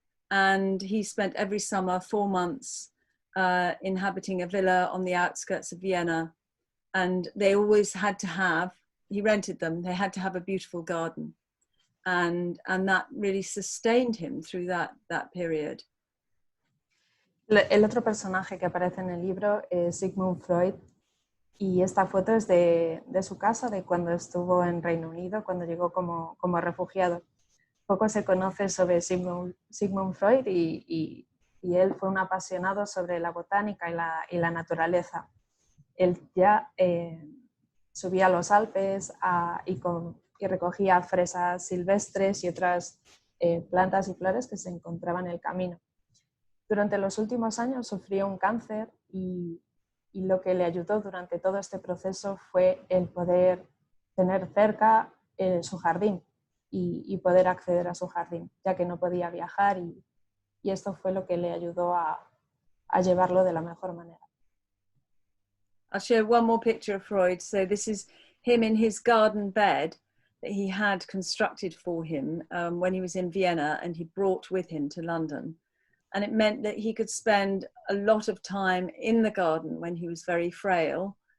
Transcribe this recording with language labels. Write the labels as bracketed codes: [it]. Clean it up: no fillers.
[en] And he spent every summer 4 months inhabiting a villa on the outskirts of Vienna. And they always had to have, he rented them, they had to have a beautiful garden. And that really sustained him through that period. [es] El otro personaje que aparece en el libro es Sigmund Freud, y esta foto es de su casa, de cuando estuvo en Reino Unido, cuando llegó como refugiado. Poco se conoce sobre Sigmund Freud y él fue un apasionado sobre la botánica y la naturaleza. Él ya subía a los Alpes y recogía fresas silvestres y otras plantas y flores que se encontraban en el camino. Durante los últimos años sufrió un cáncer y lo que le ayudó durante todo este proceso fue el poder tener cerca su jardín y poder acceder a su jardín, ya que no podía viajar y esto fue lo que le ayudó a llevarlo de la mejor manera. [en] I'll share one more picture of Freud. So this is him in his garden bed that he had constructed for him when he was in Vienna, and he brought with him to London. And it meant that he could spend a lot of time in the garden when he was very frail.